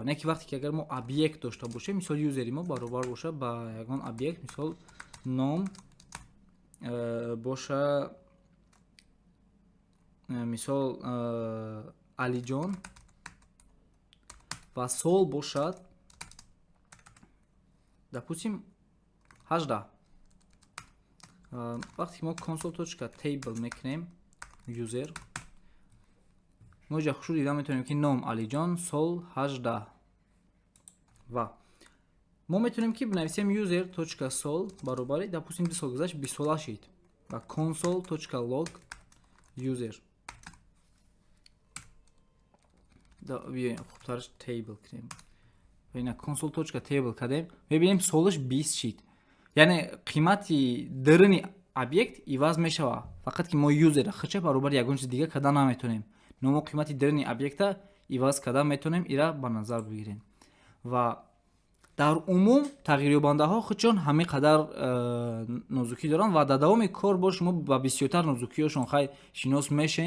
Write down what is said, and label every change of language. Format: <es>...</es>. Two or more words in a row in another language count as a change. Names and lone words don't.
<tg>Не ки вақте ки агар мо объект дошта бошем, мисол юзери мо баробар боша ба ягон объект, мисол ном боша мисол алиҷон ва сол бошад допустим 18. вақте ки мо console.table мекунем user мо ҷа хушуд дида метавонем ки ном алиҷон сол 18 ва мо метавонем ки бинависем user.sol баробари допустим 2 сол гузашт 20 сола шид ва console.log user хубтараш table кунем ва ина console.table кардем мебинем солаш 20 шид. яъне қимати дарини объект иваз мешава, фақат ки мо юзера хача баробари ягон чиз дига карда наметонем. но мо қимати дарини объекта иваз карда метонем. ира ба назар бигирем. ва дар умум тағйирёбандаҳо худшон ҳамин қадар нозукӣ доранд ва дар давоми кор бо шумо ба бисёртар нозукиҳошон хай шинос мешавен.</tg>